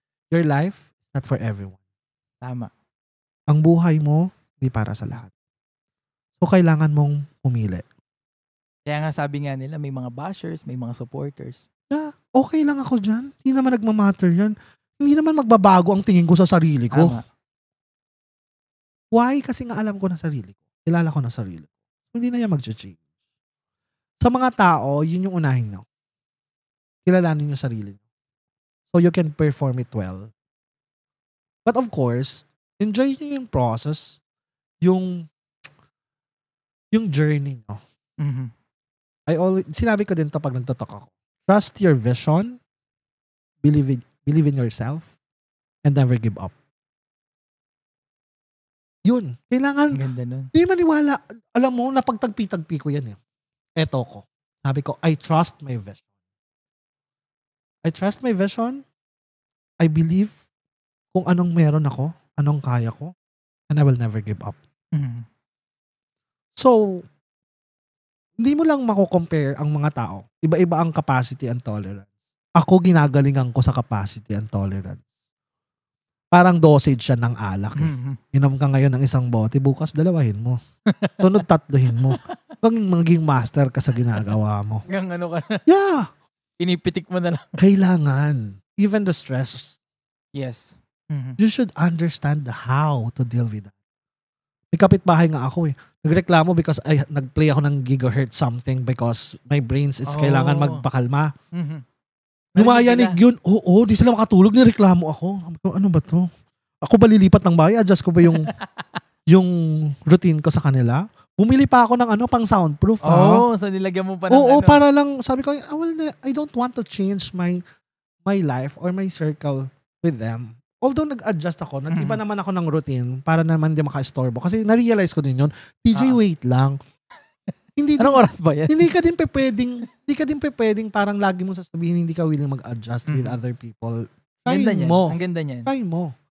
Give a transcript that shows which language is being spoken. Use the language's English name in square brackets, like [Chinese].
[English] Your life is not for everyone. [Filipino] Tama. Ang buhay mo, hindi para sa lahat. So, kailangan mong pumili. Kaya nga sabi nga nila, may mga bashers, may mga supporters. [English] Yeah, [Filipino] okay lang ako dyan. Hindi naman nagmamatter yan. Hindi naman magbabago ang tingin ko sa sarili ko. Tama. [English] Why? [Filipino] Kasi nga alam ko na sarili ko. Kilala ko na sarili ko. Hindi na yan mag-change. Sa mga tao, yun yung unahin nyo. Kilalanin yung sarili nyo. [English] So you can perform it well. But of course, [Filipino] enjoy nyo yung process, yung journey nyo. Sinabi ko din to pag nagtotalk ako. [English] Trust your vision, believe in yourself, and never give up. [Filipino] Yun. Kailangan, Ganda nun. di maniwala. Alam mo, napagtagpi-tagpi ko yan eh. Eto ko. Sabi ko, [English] I trust my vision. I trust my vision. I believe [Filipino] kung anong meron ako, anong kaya ko, [English] and I will never give up. [Filipino] So, hindi mo lang mako-compare ang mga tao. Iba-iba ang capacity and tolerance. Ako ginagalingan ko sa capacity and tolerance. Parang dosage siya ng alak eh. Inom ka ngayon ng isang bote, bukas dalawahin mo. Sunod tatlohin mo. Kung maging master ka sa ginagawa mo. Hanggang ano ka na. [English] Yeah. [Filipino] Pinipitik mo na lang. Kailangan. [English] Even the stress. Yes. You should understand how to deal with that. [Filipino] May kapitbahay nga ako eh. Nagreklamo because nag-play ako ng gigahertz something [English] because my brains is [Filipino] kailangan magpakalma. Lumayanig yun. Oo, di sila makatulog. Nireklamo ako. Ano ba to? Ako ba lilipat ng bahay? Adjust ko ba yung routine ko sa kanila? Bumili pa ako ng pang soundproof. So nilagyan mo pa ng Oo, para lang, sabi ko, [English] I don't want to change my life or my circle with them. [Filipino] Although nag-adjust ako, nag-iba naman ako ng routine para naman di maka-estorbo. Kasi na-realize ko din yun, TJ, wait lang. Anong oras ba yan? Hindi ka din pwedeng parang lagi mo sasabihin hindi ka willing mag-adjust [English] with other people. [Filipino] Try mo. Ang ganda niyan. Try mo.